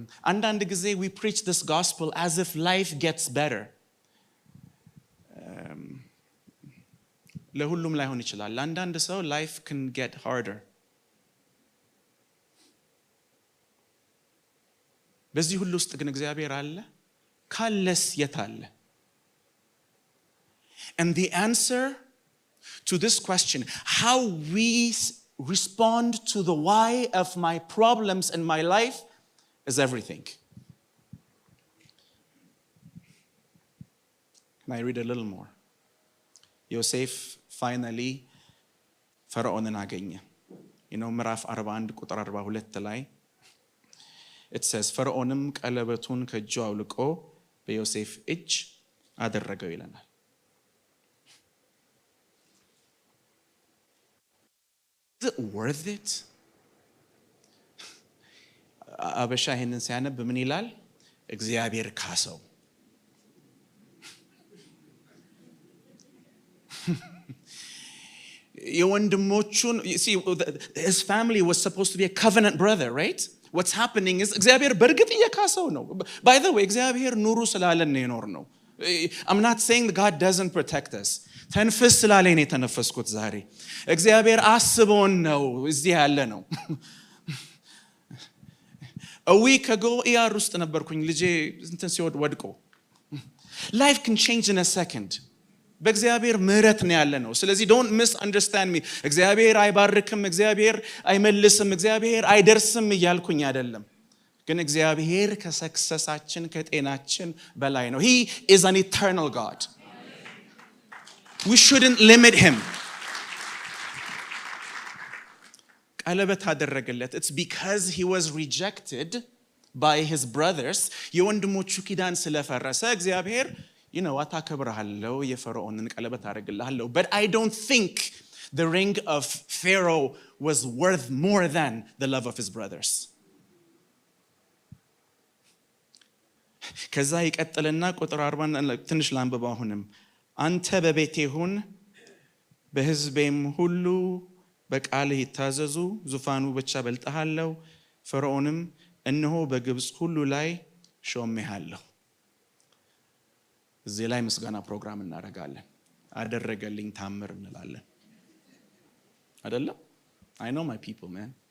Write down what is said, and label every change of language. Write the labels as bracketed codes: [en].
[am] አንዳንድ ጊዜ [en] we preach this gospel as if life gets better. [am] ለሁሉም ላይሆን ይችላል። ለአንዳንድ ሰው [en] life can get harder. [am] በዚህ ሁሉ ውስጥ ግን እግዚአብሔር አለ። ካለስ የት አለ? [en] And the answer to this question, how we respond to the why of my problems in my life, is everything. Can I read a little more? [am] ዮሴፍ finally ፈርዖንን አገኘ። ምዕራፍ 41 ቁጥር 42 ላይ [en] it says [am] ፈርዖንም ቀለበቱን ከእጁ አውልቆ በዮሴፍ እጅ አደረገው ይለናል። [en] Is it worth it? [am] አበሻ ይሄንን ሲያነብ ምን ይላል? እግዚአብሔር ካሰው። የወንድሞቹን [en] see his family was supposed to be a covenant brother, right? What's happening is [am] እግዚአብሔር በርግጥ እየካሰው ነው። [en] By the way, [am] እግዚአብሔር ኑሩ ስላለን ነው የኖር ነው። [en] I'm not saying that God doesn't protect us. [am] ተንፍስ ስላለኝ ነው የተነፈስኩት ዛሬ። እግዚአብሔር አስቦን ነው እዚህ ያለ ነው። [en] A week ago [am] ER ውስጥ ነበርኩኝ ልጄ እንትን ሲወድ ወድቆ። [en] Life can change in a second. [am] በእግዚአብሔር ምህረት ነው ያለ ነው። ስለዚህ [en] don't misunderstand me. [am] እግዚአብሔር አይባርክም፣ እግዚአብሔር አይመልስም፣ እግዚአብሔር አይደርስም እያልኩኝ አይደለም። ግን እግዚአብሔር ከሰክሰሳችን ከጤናችን በላይ ነው። [en] He is an eternal God. We shouldn't limit him. [am] ቀለበት አደረገለት. [en] It's because he was rejected by his brothers. [am] የወንድሞቹ ኪዳን ስለፈረሰ እግዚአብሔር አታከብርሃለሁ የፈርዖንን ቀለበት አደረግልሃለሁ. [en] But I don't think the ring of Pharaoh was worth more than the love of his brothers. [am] ከዛ ይቀጥልና ቁጥር 40 ትንሽ ላንብበው አሁንም አንተ በቤቴ ሁን በሕዝቤም ሁሉ በቃልህ ይታዘዙ ዙፋኑ ብቻ በልጠሃለሁ ፈርዖንም እነሆ በግብፅ ሁሉ ላይ ሾሜሃለሁ። እዚህ ላይ ምስጋና ፕሮግራም እናደርጋለን። አደረገልኝ ታምር እንላለን አይደለም? [en] I know my people, man.